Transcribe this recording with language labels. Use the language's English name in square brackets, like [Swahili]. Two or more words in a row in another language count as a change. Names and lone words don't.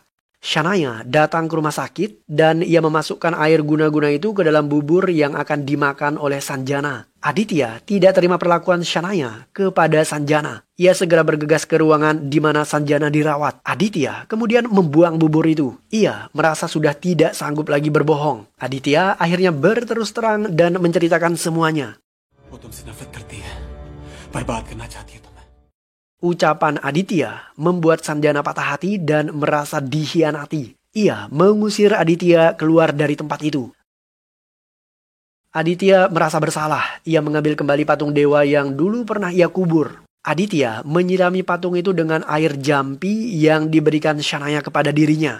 [Indonesian] Shania datang ke rumah sakit dan ia memasukkan air guna-guna itu ke dalam bubur yang akan dimakan oleh Sanjana. Aditya tidak terima perlakuan Shania kepada Sanjana. Ia segera bergegas ke ruangan di mana Sanjana dirawat. Aditya kemudian membuang bubur itu. Ia merasa sudah tidak sanggup lagi berbohong. Aditya akhirnya berterus terang dan menceritakan semuanya. [Hindi] वो तुमसे नफरत करती है, बर्बाद करना चाहती है तुम्हें. [Indonesian] Ucapan Aditya membuat Sanjana patah hati dan merasa dikhianati. Ia mengusir Aditya keluar dari tempat itu. Aditya merasa bersalah. Ia mengambil kembali patung dewa yang dulu pernah ia kubur. Aditya menyirami patung itu dengan air jampi yang diberikan Shania kepada dirinya.